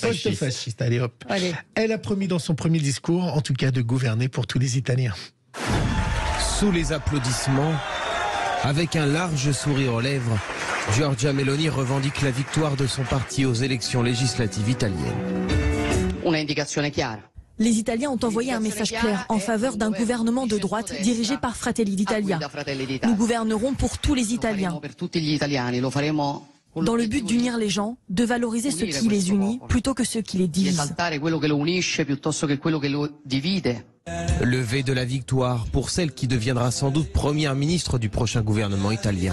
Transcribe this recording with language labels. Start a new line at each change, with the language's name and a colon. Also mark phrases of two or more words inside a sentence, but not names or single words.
French: Post-fasciste, allez hop. Allez. Elle a promis dans son premier discours, en tout cas, de gouverner pour tous les Italiens. Sous les applaudissements, avec un large sourire aux lèvres, Giorgia Meloni revendique la victoire de son parti aux élections législatives italiennes.
Italian: Una indicazione chiara.
French: Les Italiens ont envoyé un message clair en faveur d'un gouvernement de droite dirigé par Fratelli d'Italia. Nous gouvernerons pour tous les Italiens, dans le but d'unir les gens, de valoriser ce qui les unit plutôt que ce qui les divise. Levé de la victoire pour celle qui deviendra sans doute première ministre du prochain gouvernement italien.